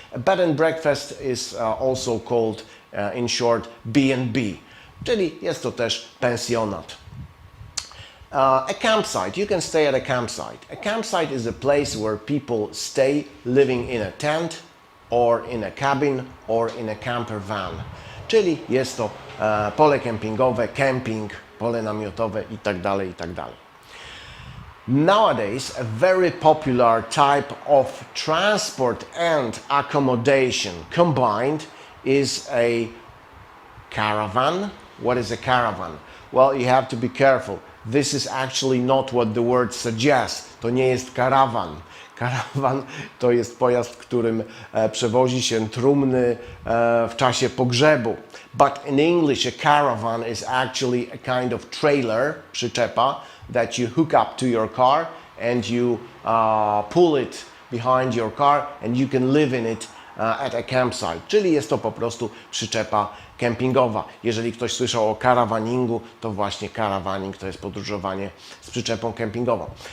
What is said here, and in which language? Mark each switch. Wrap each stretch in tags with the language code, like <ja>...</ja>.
<en>A bed and breakfast is also called, in short, B&B,</en> <pl>czyli jest to też pensjonat.</pl> <en>A campsite. You can stay at a campsite. A campsite is a place where people stay living in a tent or in a cabin or in a camper van.</en> <pl>Czyli jest to pole kempingowe, camping, pole namiotowe itd., itd.</pl> <en>Nowadays, a very popular type of transport and accommodation combined is a caravan. What is a caravan? Well, you have to be careful. This is actually not what the word suggests.</en> <pl>To nie jest karawan. Karawan to jest pojazd, którym przewozi się trumny w czasie pogrzebu.</pl> <en>But in English, a caravan is actually a kind of trailer, przyczepa, that you hook up to your car and you pull it behind your car and you can live in it at a campsite.</en> <pl>Czyli jest to po prostu przyczepa kempingowa. Jeżeli ktoś słyszał o karawaningu, to właśnie karawaning to jest podróżowanie z przyczepą kempingową.</pl>